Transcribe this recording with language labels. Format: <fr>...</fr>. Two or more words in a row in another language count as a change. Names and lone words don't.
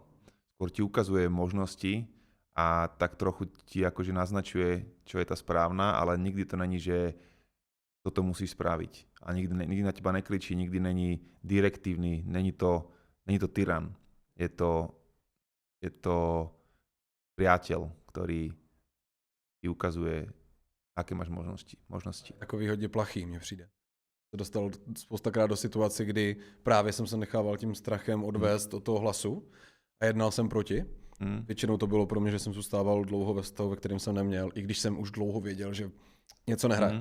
<sk>Skôr ti ukazuje možnosti a tak trochu ti akože naznačuje, čo je tá správna, ale nikdy to není, že toto musíš spraviť. A nikdy na teba nekričí, nikdy není direktívny, není to tyran. Je to priateľ, ktorý ti ukazuje, aké máš možnosti.</sk> <cs>Takový hodně plachý mně přijde. Dostal spoustakrát do situace, kdy právě jsem se nechával tím strachem odvést od toho hlasu a jednal jsem proti. Většinou to bylo pro mě, že jsem zůstával dlouho ve stavu, ve kterém jsem neměl, i když jsem už dlouho věděl, že něco nehraje.</cs>